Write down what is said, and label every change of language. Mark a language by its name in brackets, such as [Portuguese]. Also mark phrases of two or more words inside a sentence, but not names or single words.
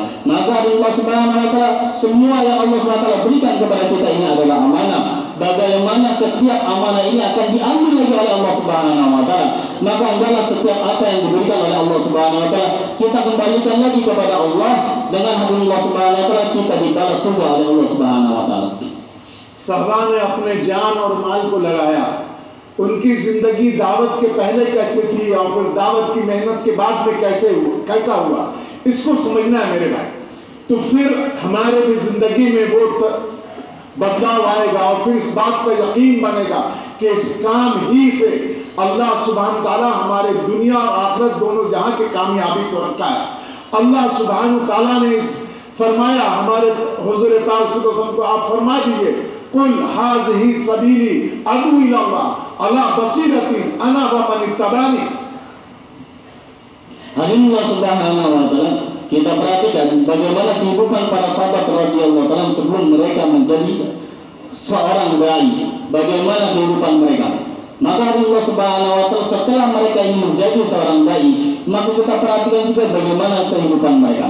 [Indonesian] Maka Allah [Arabic] سبحانه وتعالى, [Indonesian] semua yang Allah [Arabic] سبحانه وتعالى [Indonesian] berikan kepada kita ini adalah amanah. Bagaimana setiap amanah ini akan diambil lagi oleh Allah [Arabic] سبحانه وتعالى, [Indonesian] maka hendaklah setiap apa yang diberikan oleh Allah [Arabic] سبحانه وتعالى [Indonesian] kita kembalikan lagi kepada Allah, dengan Allah [Arabic] سبحانه وتعالى [Indonesian] kita dibalas surga oleh Allah [Arabic] سبحانه وتعالى. [Hindi] सहबा ने अपने जान और माल को लगाया, उनकी जिंदगी दावत के पहले कैसे थी और फिर दावत की मेहनत के बाद में कैसा हुआ, इसको समझना है मेरे भाई। तो फिर हमारे भी जिंदगी में वो बदलाव आएगा और फिर इस बात का यकीन बनेगा कि इस काम ही से अल्लाह [Arabic] سبحان تعالى [Hindi] हमारे दुनिया और आखिरत दोनों जहां की कामयाबी को रखा है। अल्लाह [Arabic] سبحان تعالى [Hindi] ने इस फरमाया हमारे हुजूर पाक [Arabic] صلى الله عليه وسلم [Hindi] को, आप फरमा दीजिए [Arabic] قل هذه سبيلي أدعو إلى الله على بصيرة أنا ومن اتبعني. [Indonesian] Hari ini Allah [Arabic] سبحانه وتعالى [Indonesian] kita perhatikan bagaimana kehidupan para sahabat [Arabic] رضي الله تعالى [Indonesian] sebelum mereka menjadi seorang dai, bagaimana kehidupan mereka. Maka Allah [Arabic] سبحانه وتعالى [Indonesian] setelah mereka ini menjadi seorang dai, maka kita perhatikan juga bagaimana kehidupan mereka.